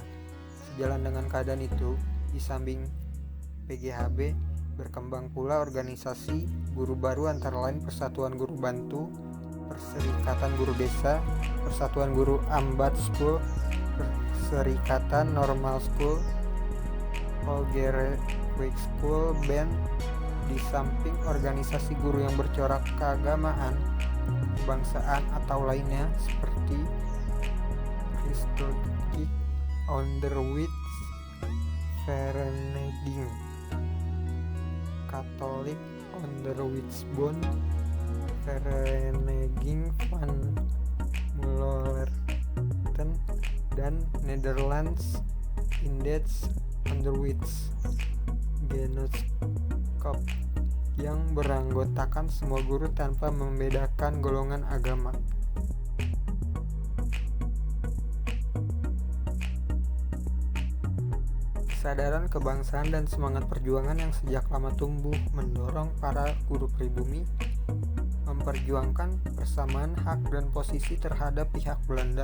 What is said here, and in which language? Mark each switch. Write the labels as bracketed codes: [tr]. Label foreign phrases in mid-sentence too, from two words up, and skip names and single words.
[id] Sejalan dengan keadaan itu, di samping PGHB, berkembang pula organisasi guru baru antara lain Persatuan Guru Bantu, Perserikatan Guru Desa, Persatuan Guru Ambat School, Perserikatan Normal School, Olgere Quick School Band, Di samping organisasi guru yang bercorak keagamaan, kebangsaan atau lainnya seperti Christdorp Onderwijs Vereniging Katolik Onderwijsbond Vereniging van Mullerten dan Netherlands Indeks Onderwijs Genootschap yang beranggotakan semua guru tanpa membedakan golongan agama. Kesadaran kebangsaan dan semangat perjuangan yang sejak lama tumbuh mendorong para guru pribumi memperjuangkan persamaan hak dan posisi terhadap pihak Belanda.